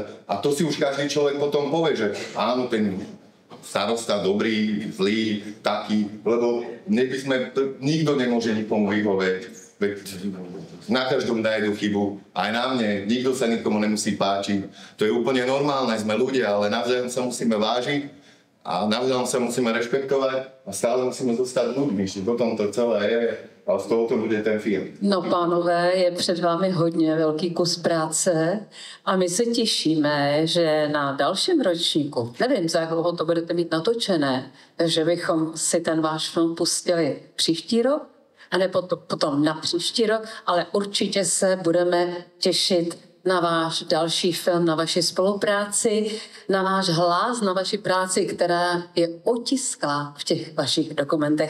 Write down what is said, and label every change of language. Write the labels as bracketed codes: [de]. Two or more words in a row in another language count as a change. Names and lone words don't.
[sk] A to si už každý človek potom povie, že áno, ten starosta dobrý, zlý, taký, lebo nikto nemôže nikomu vyhovieť. Na každom nájdu chybu, aj na mne, nikto sa nikomu nemusí páčiť. To je úplne normálne, sme ľudia, ale navzájom sa musíme vážiť a navzájom sa musíme rešpektovať a stále musíme zostať ľuďmi, že potom to celé je, ale z toho to bude ten film. [cs] No, pánové, je před vámi hodně velký kus práce a my se těšíme, že na dalším ročníku, nevím, za jak dlouho to budete mít natočené, že bychom si ten váš film pustili příští rok, a nebo potom na příští rok, ale určitě se budeme těšit na váš další film, na vaši spolupráci, na váš hlas, na vaši práci, která je otisklá v těch vašich dokumentech.